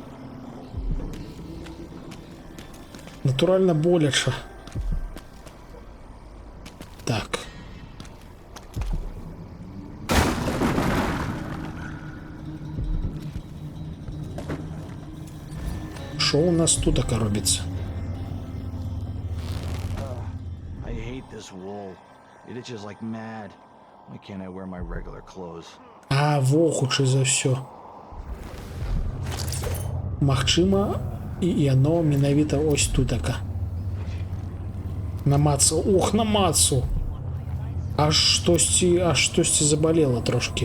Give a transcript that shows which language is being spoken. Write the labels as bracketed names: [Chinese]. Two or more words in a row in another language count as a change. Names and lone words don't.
[Belarusian] Натуральна боляча. Так. Што у нас тут така робіцца? [English] It itches like mad. Why can't I wear my regular clothes? [Belarusian] А, во, хутчэй за ўсё. Магчыма, і яно менавіта ось тутака. Намацаў. Ох, намацаў. Аж штосьці забалела трошки.